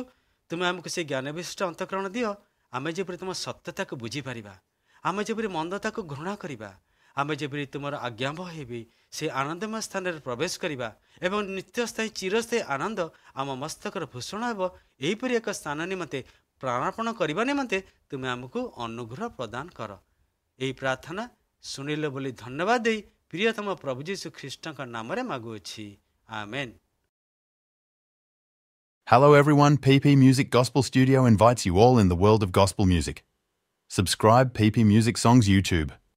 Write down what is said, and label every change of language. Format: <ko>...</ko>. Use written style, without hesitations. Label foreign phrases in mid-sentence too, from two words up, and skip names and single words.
<or>ତୁମେ ଆମକୁ ସେ ଜ୍ଞାନ ବିଶିଷ୍ଟ ଅନ୍ତଃକରଣ ଦିଅ, ଆମେ ଯେପରି ତୁମ ସତ୍ୟତାକୁ ବୁଝିପାରିବା, ଆମେ ଯେପରି ମନ୍ଦତାକୁ ଘୃଣା କରିବା, ଆମେ ଯେପରି ତୁମର ଆଜ୍ଞାବହ ହେବି ସେ ଆନନ୍ଦମୟ ସ୍ଥାନରେ ପ୍ରବେଶ କରିବା ଏବଂ ନିତ୍ୟସ୍ଥାୟୀ ଚିରସ୍ଥାୟୀ ଆନନ୍ଦ ଆମ ମସ୍ତକର ଭୂଷଣ ହେବ। ଏହିପରି ଏକ ସ୍ଥାନ ନିମନ୍ତେ ପ୍ରାଣପଣ କରିବା ନିମନ୍ତେ ତୁମେ ଆମକୁ ଅନୁଗ୍ରହ ପ୍ରଦାନ କର। ଏହି ପ୍ରାର୍ଥନା ଶୁଣିଲ ବୋଲି ଧନ୍ୟବାଦ ଦେଇ ପ୍ରିୟତମ ପ୍ରଭୁ ଯୀଶୁ ଖ୍ରୀଷ୍ଟଙ୍କ ନାମରେ ମାଗୁଅଛି, ଆମେନ୍।</or> <en>Hello everyone, PP Music Gospel Studio invites you all in the world of gospel music. Subscribe PP Music Songs YouTube.</en>